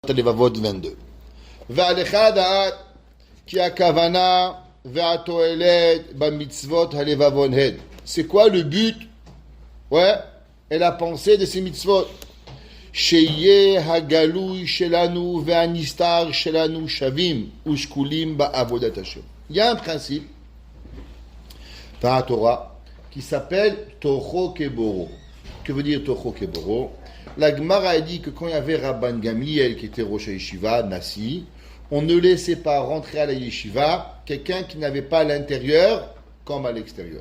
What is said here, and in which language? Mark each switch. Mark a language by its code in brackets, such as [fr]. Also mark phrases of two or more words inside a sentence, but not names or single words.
[he] הלבבות 22. ועליך לדעת כי הכוונה והתועלת במצוות הלבבות הן. [fr] C'est quoi le but et la pensée de ces mitzvot? [he] שיהיה הגלוי שלנו והנסתר שלנו שווים ושקולים בעבודת השם. [fr] Il y a un principe dans la Torah qui s'appelle [he] תוכו כברו. [fr] Que veut dire [he] תוכו כברו? [fr] La Gemara a dit que quand il y avait Rabban Gamliel qui était [he] ראש ישיבה, [fr] Nassi, on ne laissait pas rentrer à la Yeshiva quelqu'un qui n'avait pas à l'intérieur comme à l'extérieur.